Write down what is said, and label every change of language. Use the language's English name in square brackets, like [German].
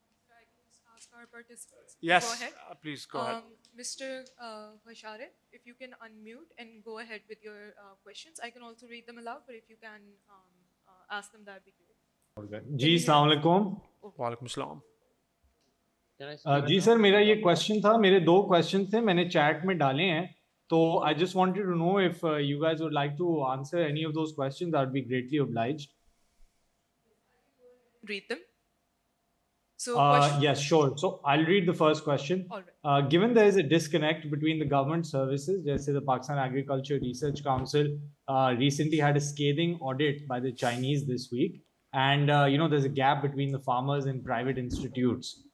[English] I can just ask our participants. Yes, Go ahead. please go ahead. Mr. Bashare, if you can unmute and go ahead with your questions. I can also read them aloud, but if you can ask them, that would be great. [Hindi] जी अस्सलाम वालेकुम। Walaikum Assalam. जी sir, मेरा ये question था, मेरे दो question थे, मैंने chat में डाले हैं, [English] तो I just wanted to know if you guys would like to answer any of those questions, I would be greatly obliged. Read them. So, question. Yes, sure. So I'll read the first question. All right. Given there is a disconnect between the government services, just say the Pakistan Agriculture Research Council recently had a scathing audit by the Chinese this week, and there's a gap between the farmers and private institutes.